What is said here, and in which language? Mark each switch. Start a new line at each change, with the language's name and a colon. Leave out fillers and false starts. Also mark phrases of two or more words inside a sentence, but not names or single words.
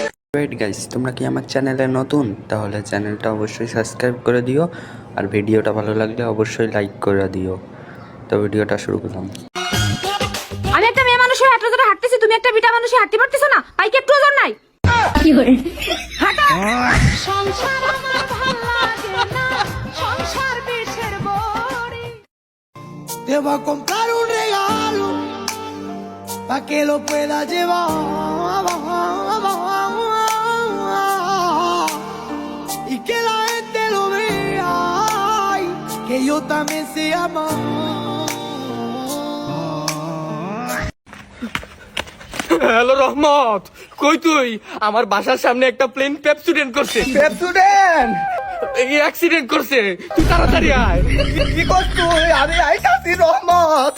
English: wait guys,
Bangla: তোমরা কি আমার চ্যানেলে নতুন? তাহলে চ্যানেলটা অবশ্যই সাবস্ক্রাইব করে দিও, আর ভিডিওটা ভালো লাগলে অবশ্যই লাইক করে দিও। তো ভিডিওটা শুরু করলাম। আমি একটা মেয়ে মানুষের হাঁটতে ধরে হাঁটতেছি, তুমি একটা বিটা মানুষের হাঁটতে পারতেছো না? পাইকে একটু ওজন নাই। কি করে হাঁটা? সংসার আমার ভালো লাগে না, সংসার বিষের বড়ি।
Spanish: Te voy a comprar un regalo pa' que lo pueda llevar y que la gente lo vea y que yo también sé amar.
Bangla: হ্যালো রহমত, কই তুই? আমার বাসার সামনে একটা প্লেন পেপসুডেন্ট করছে। ¡Pepsodent! এই অ্যাক্সিডেন্ট করছে, তুই তাড়াতাড়ি আয়। কি করছ তুই? আমি আইতাছি রহমত।